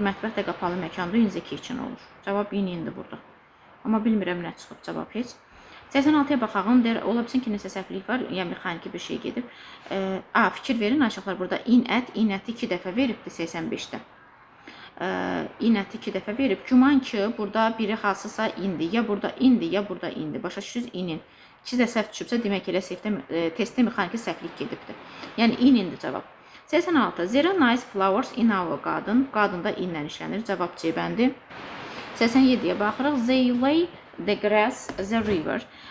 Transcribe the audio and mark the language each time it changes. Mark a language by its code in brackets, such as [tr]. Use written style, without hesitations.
[az] Mətbəx də qapalı məkandır, [en] in the kitchen [az] olur. Cavab indir burada. Amma bilmirəm nə çıxıb cavab heç. 86-ya baxağım. Ola bilsin ki, nəsə səhvlik var. Yəni, mexaniki bir şey gedib. Fikir verin, aşağılar burada [en] in at [az] 2 dəfə veribdir 85-də. [en] In at [az] 2 dəfə verib. Güman ki, burada biri hansısa indi. Ya burada indi, ya burada indi. Başa düşürsünüz inin. 2 də səhv düşübsə, demək elə testdə mexaniki səhvlik gedibdir. Yəni, indi cavab. 86. [en] There are nice flowers in our garden. [az] Qadında inlə işlənir. Cavab C bəndi. 87-yə baxırıq. [en] They lay the grass, the river.